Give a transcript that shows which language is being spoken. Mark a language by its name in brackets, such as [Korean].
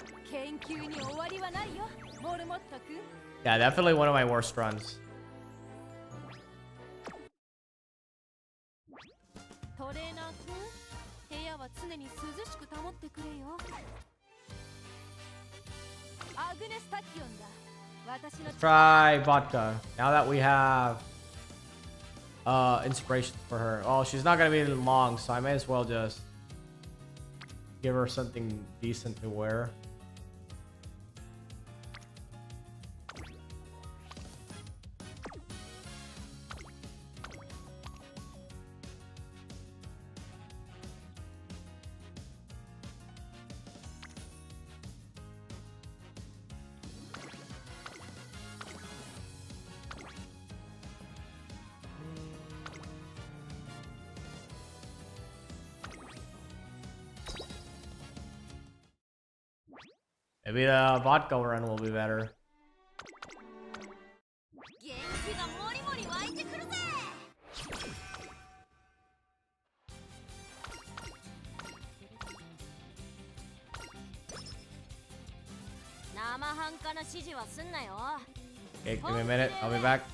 [Japanese] 研究に終わりはないよ、モルモット君。 [English] Yeah, definitely one of my worst runs. [Japanese] トレーナー君、部屋は常に涼しく保ってくれよ。アグネス・タキオンだ。私の [English] Try vodka. Now that we have inspiration for her. Oh, she's not gonna be long, so I may as well just give her something decent to wear. Maybe the vodka run will be better. [Japanese] 元気がもりもり湧いてくるぜ。生半可な指示はすんなよ。 [English] Okay, give me a minute. I'll be back.